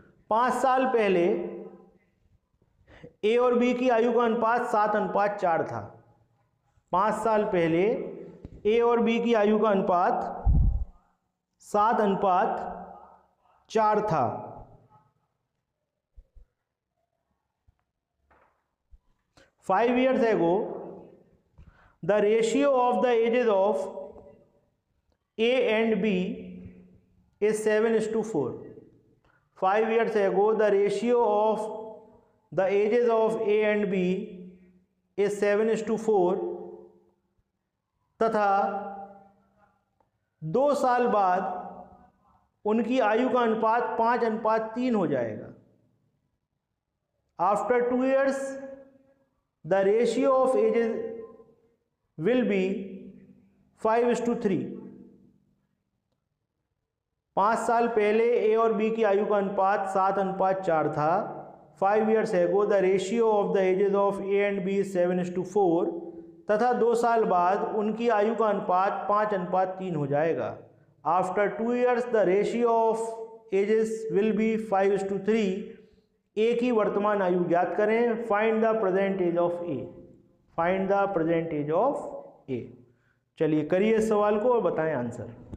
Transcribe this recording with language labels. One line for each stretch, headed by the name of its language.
Hindi: 5 साल पहले ए और बी की आयु का अनुपात 7:4 था। 5 साल पहले ए और बी की आयु का अनुपात 7:4 था।
English: Five years ago, the ratio of the ages of A and B is 7:4. 5 years ago, the ratio of the ages of A and B is 7:4
Hindi: तथा 2 साल बाद उनकी आयु का अनुपात 5:3 हो जाएगा।
English: After 2 years, the ratio of ages will be 5:3.
Hindi: 5 साल पहले ए और बी की आयु का अनुपात 7:4 था।
English: 5 years ago the ratio of the ages of A and B is 7:4
Hindi: तथा 2 साल बाद उनकी आयु का अनुपात 5:3 हो जाएगा।
English: After 2 years the ratio of ages will be 5:3.
Hindi: ए की वर्तमान आयु ज्ञात करें।
English: Find the present age of A, find the present age of A.
Hindi: चलिए करिए इस सवाल को और बताएं आंसर।